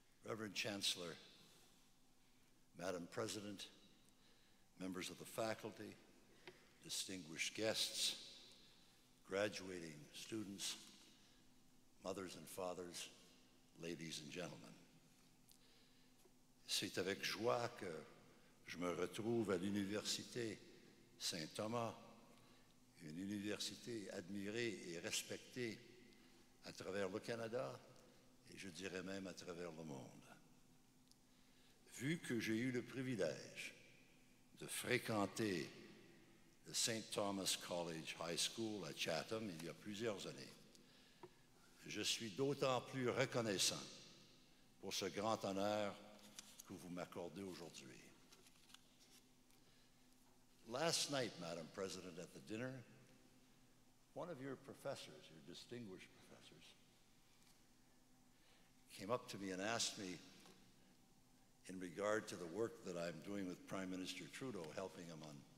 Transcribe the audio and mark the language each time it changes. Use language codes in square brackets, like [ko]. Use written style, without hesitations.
[en] Reverend Chancellor, Madam President, members of the faculty, distinguished guests, graduating students, mothers and fathers, ladies and gentlemen. [fr] C'est avec joie que je me retrouve à l'Université Saint-Thomas, une université admirée et respectée à travers le Canada et je dirais même à travers le monde. Vu que j'ai eu le privilège de fréquenter le St. Thomas College High School à Chatham il y a plusieurs années, je suis d'autant plus reconnaissant pour ce grand honneur que vous m'accordez aujourd'hui. [en] Last night, Madam President, at the dinner, one of your professors, your distinguished professors, came up to me and asked me in regard to the work that I'm doing with Prime Minister Trudeau, helping him on